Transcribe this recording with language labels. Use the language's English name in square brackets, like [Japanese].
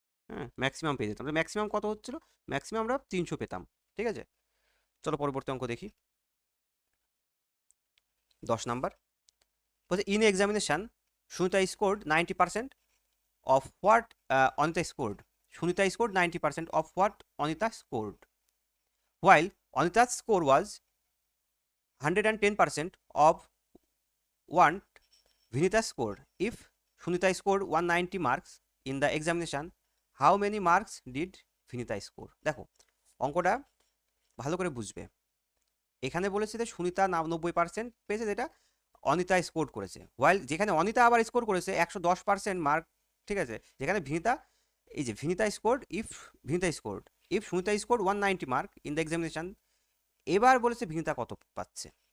[Bangla] হ্যাঁ, ম্যাক্সিমাম পেয়ে যেতাম। ম্যাক্সিমাম কত হচ্ছিল? ম্যাক্সিমাম আমরা 300 পেতাম। ঠিক আছে, চলো পরবর্তী অঙ্ক দেখি। [English] 10 number বলছে in examination Sunita scored 90% of what Anita scored. Sunita scored 90% of what Anita scored, while Anita's score was 110% of what Vinita scored. If Sunita scored 190 marks in the examination, how many marks did Vinita score? [Bangla] দেখো অঙ্কটা ভালো করে বুঝবে। এখানে বলেছে যে সুনিতা 90% পেয়েছে, যেটা অনিতা স্কোর করেছে, ওয়াইল যেখানে অনিতা আবার স্কোর করেছে 110% মার্ক। ঠিক আছে, যেখানে ভিনিতা, এই যে Vinita scored, [English] if Sunita scored 190 mark in the examination, [Bangla] এবার বলেছে ভিনিতা কত পাচ্ছে।